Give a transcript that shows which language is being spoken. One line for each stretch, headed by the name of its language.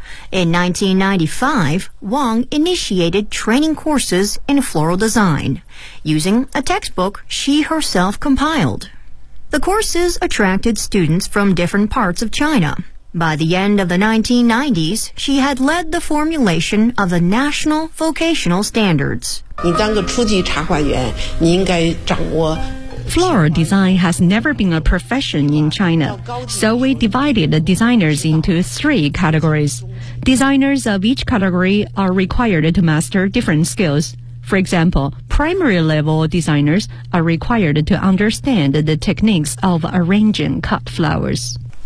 English: In 1995, Wang initiated training courses in floral design using a textbook she herself compiled. The courses attracted students from different parts of China. By the end of the 1990s, she had led the formulation of the national vocational standards.
Chinese: 你当个初级茶花园，你应该掌握。
English: Floral design has never been a profession in China, so we divided the designers into three categories. Designers of each category are required to master different skills. For example, primary level designers are required to understand the techniques of arranging cut flowers.